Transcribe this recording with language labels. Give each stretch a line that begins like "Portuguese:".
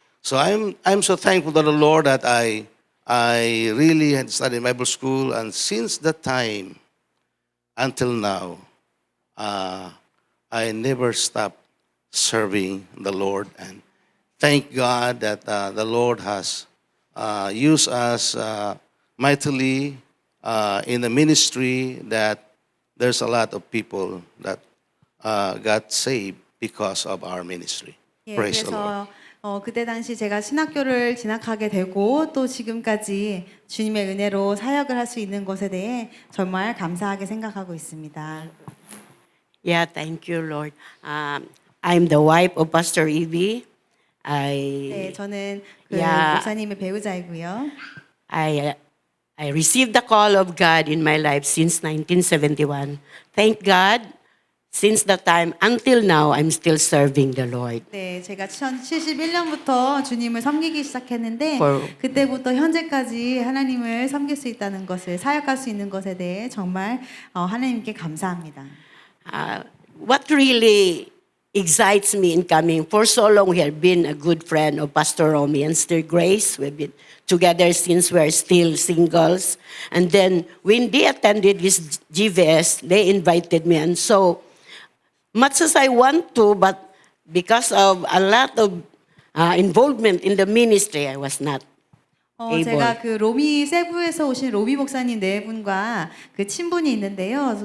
English: So I'm so thankful to the Lord that I really had studied Bible school, and since that time until now, I never stopped serving the Lord, and thank God that the Lord has used us mightily in the ministry, that there's a lot of people that got saved because of our ministry.
Korean: 예,
English: Praise the Lord.
Korean: 그래서 그때 당시 제가 신학교를 진학하게 되고 또 지금까지 주님의 은혜로 사역을 할 수 있는 것에 대해 정말 감사하게 생각하고 있습니다.
English: Yeah, thank you, Lord. I'm the wife of Pastor Evie.
Korean: 네, 저는 그
English: Yeah.
Korean: 목사님의 배우자이고요.
English: I received the call of God in my life since 1971. Thank God, since that time until now, I'm still serving the Lord.
Korean: 네, 제가 1971년부터 주님을 섬기기 시작했는데
English: For-
Korean: 그때부터 현재까지 하나님을 섬길 수 있다는 것을 사역할 수 있는 것에 대해 정말 하나님께 감사합니다.
English: What really excites me in coming, for so long we have been a good friend of Pastor Romy and Sister Grace. We've been together since we're still singles. And then when they attended this GVS, they invited me. And so much as I want to, but because of a lot of involvement in the ministry, I was not able.
Korean: 제가 그 로미 세부에서 오신 로미 목사님 네 분과 그 친분이 있는데요.